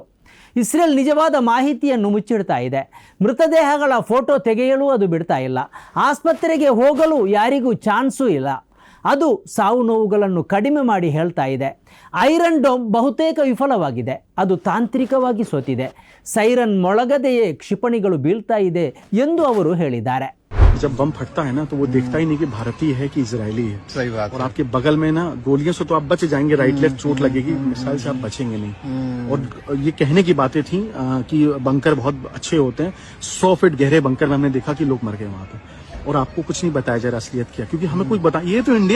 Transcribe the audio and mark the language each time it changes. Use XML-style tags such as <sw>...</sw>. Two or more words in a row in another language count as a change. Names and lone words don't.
<kn>ಇಸ್ರೇಲ್ ನಿಜವಾದ ಮಾಹಿತಿಯನ್ನು ಮುಚ್ಚಿಡ್ತಾ ಇದೆ. ಮೃತದೇಹಗಳ ಫೋಟೋ ತೆಗೆಯಲು ಅದು ಬಿಡ್ತಾ ಇಲ್ಲ. ಆಸ್ಪತ್ರೆಗೆ ಹೋಗಲು ಯಾರಿಗೂ ಚಾನ್ಸೂ ಇಲ್ಲ. ಅದು ಸಾವು ನೋವುಗಳನ್ನು ಕಡಿಮೆ ಮಾಡಿ ಹೇಳ್ತಾ ಇದೆ. ಐರನ್ ಡೋಮ್ ಬಹುತೇಕ ವಿಫಲವಾಗಿದೆ. ಅದು ತಾಂತ್ರಿಕವಾಗಿ ಸೋತಿದೆ. ಸೈರನ್ ಮೊಳಗದೆಯೇ ಕ್ಷಿಪಣಿಗಳು ಬೀಳ್ತಾ ಇದೆ ಎಂದು ಅವರು ಹೇಳಿದ್ದಾರೆ.</kn> <hi>जब बम फटता है ना तो वो देखता ही नहीं कि भारतीय है कि इजरायली है. सही बात. और आपके बगल में ना गोलियों से तो आप बच जाएंगे,</hi> <en>right left</en> <hi>चोट लगेगी, मिसाइल से आप बचेंगे नहीं. और ये कहने की बातें थी कि बंकर बहुत अच्छे होते हैं. 100 फीट गहरे बंकर में हमने देखा कि लोग मर गए वहां पे. और आपको कुछ नहीं बताया जा रहा असलियत क्या, क्योंकि हमें कुछ बता.</hi>